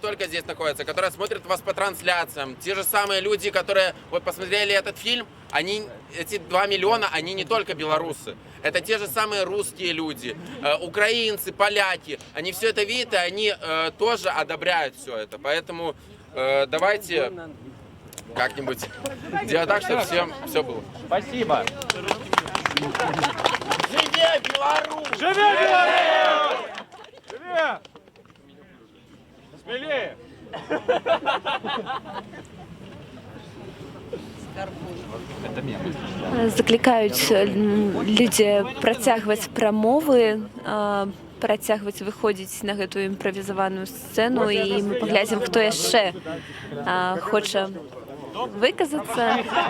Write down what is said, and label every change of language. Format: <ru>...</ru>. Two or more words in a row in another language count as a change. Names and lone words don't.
<ru>только здесь находятся, которые смотрят вас по трансляциям, те же самые люди, которые вот посмотрели этот фильм, они, эти 2 миллиона, они не только белорусы, это те же самые русские люди, украинцы, поляки, они все это видят, и они тоже одобряют все это, поэтому давайте как-нибудь делать так, чтобы всем все было. Спасибо.</ru> <be>Живе Беларусь! Живе Беларусь! Живе! Смелее! Закликають людзі працягваць прамовы, працягваць выходзіць на гэтую імправізаваную сцэну, і мы паглядзім, хто яшчэ хоча выказацца.</be>